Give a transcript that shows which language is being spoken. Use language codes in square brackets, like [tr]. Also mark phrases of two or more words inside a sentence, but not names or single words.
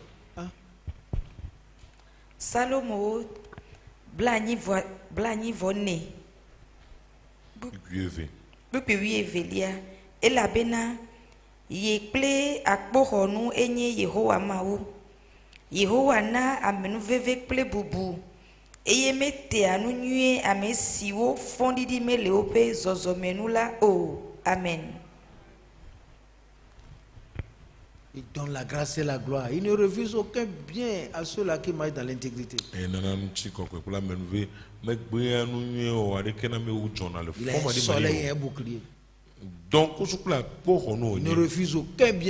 [ee] Salomo blani vonne bupi wievelia elabena yekple akpoxɔnu enye Yehowa mawu. Yehowa na amenu veve kple bubu eye metea nu nyuie ame siwo fɔndidi mele woƒe zɔzɔmenu la o. Amen. [fr] Il donne la grâce et la gloire. Il ne refuse aucun bien à ceux-là qui marchent dans l'intégrité. Il a un soleil et un bouclier. Il ne refuse aucun bien.